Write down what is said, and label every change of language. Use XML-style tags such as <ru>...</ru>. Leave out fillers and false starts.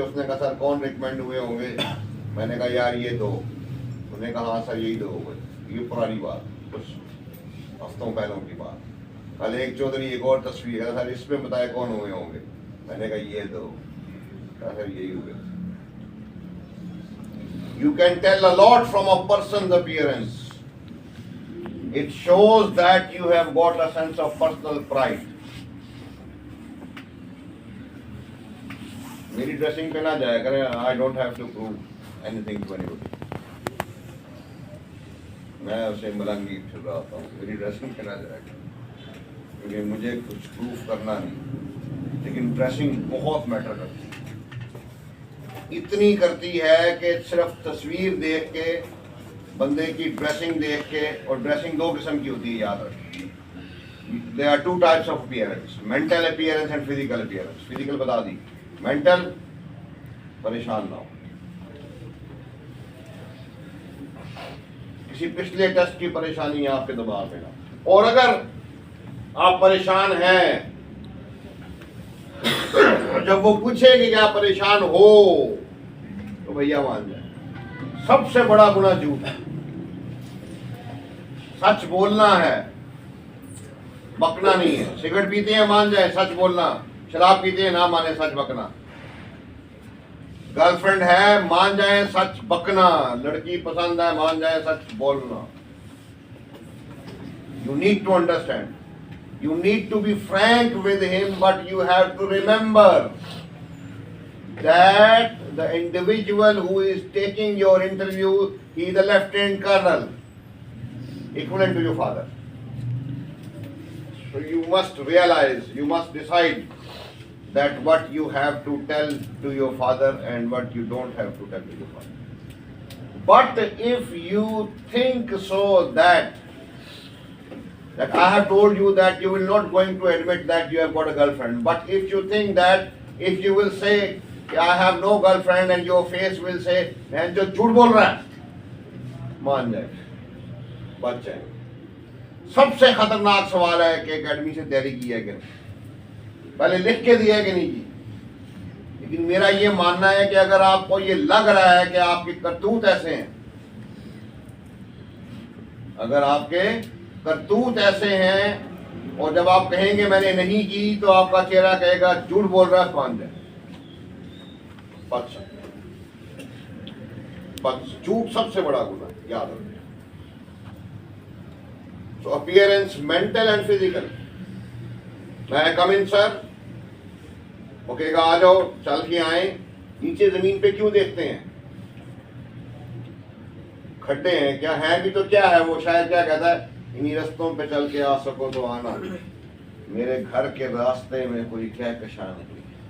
<hi>उसने कहा सर कौन रिकमेंड हुए होंगे? मैंने कहा यार ये 2। उसने कहा हाँ सर यही 2 हो गए। ये पुरानी बात, कुछ हफ्तों पहलों की बात। कल एक चौधरी एक और तस्वीर है, सर इसमें बताए कौन हुए होंगे? मैंने कहा ये 2। कहा सर यही हुए।</hi> <en>You can tell a lot from a person's appearance. It shows that you have got a sense of personal pride.</en> <hi>मेरी ड्रेसिंग पे ना जाया करें।</hi> <en>I don't have to prove anything to anybody.</en> <hi>मैं उसे मलंगी फिर रहा था, मेरी ड्रेसिंग पे ना जाया करें, क्योंकि मुझे कुछ प्रूफ करना नहीं। लेकिन ड्रेसिंग बहुत मैटर करती है। इतनी करती है कि सिर्फ तस्वीर देख के, बंदे की ड्रेसिंग देख के, और ड्रेसिंग 2 किस्म की होती है, याद रखिए।</hi> <en>There are 2 types of appearance, mental appearance and physical appearance.</en> <hi>Physical बता दी, मेंटल परेशान ना हो। किसी पिछले टेस्ट की परेशानी है आपके दिमाग में ना। और अगर आप परेशान हैं, जब वो पूछे कि क्या परेशान हो, तो भैया मान जाए। सबसे बड़ा गुनाह झूठ है। सच बोलना है, बकना नहीं है। सिगरेट पीते हैं मान जाए, सच बोलना। शराब पीते हैं ना माने, सच बकना। गर्लफ्रेंड है मान जाए, सच बकना। लड़की पसंद है मान जाए, सच बोलना।</hi> <en>You need to understand, you need to be frank with him, but you have to remember that the individual who is taking your interview, he is a lieutenant colonel, equivalent to your father. So you must realize, you must decide that what you have to tell to your father and what you don't have to tell to your father. But if you think so that I have told you that you will not going to admit that you have got a girlfriend, but if you think that if you will say I have no girlfriend and your face will say man</en> <hi>जो झूठ बोल रहा है, मान जाए, बच जाए। सबसे खतरनाक सवाल है कि एकेडमी से तैयारी की है कि नहीं, पहले लिख के दिया है कि नहीं की। लेकिन मेरा ये मानना है कि अगर आपको ये लग रहा है कि आपके करतूत ऐसे हैं, अगर आपके करतूत ऐसे हैं, और जब आप कहेंगे मैंने नहीं की, तो आपका चेहरा कहेगा झूठ बोल रहा है, मान जाए। झूठ सबसे बड़ा गुनाह, याद रखिए।</hi> <en>So appearance, mental and physical. मैं come in sir,</en> <hi>ओके का आ जाओ, चल के आए। नीचे जमीन पे क्यों देखते हैं? खड्डे हैं क्या? है भी तो क्या है? वो शायद क्या कहता है, इन्हीं रास्तों पे चल के आ सको तो आना, मेरे घर के रास्ते में कोई कहकशां नहीं।</hi>